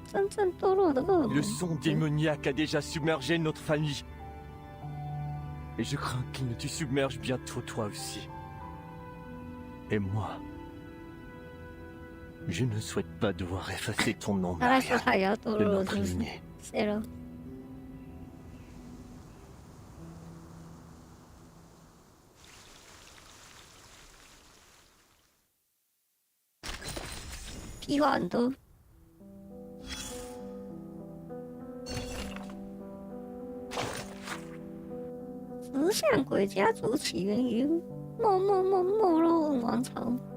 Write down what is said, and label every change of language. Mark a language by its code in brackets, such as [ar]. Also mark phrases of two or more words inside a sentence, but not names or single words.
[fr] Le son démoniaque a déjà submergé notre famille. Et je crains qu'il ne te submerge bientôt toi aussi. Et moi, je ne souhaite pas devoir effacer ton nom de notre lignée. [zh] Zelo. 屁话很多。石像鬼家族起源于没落王朝。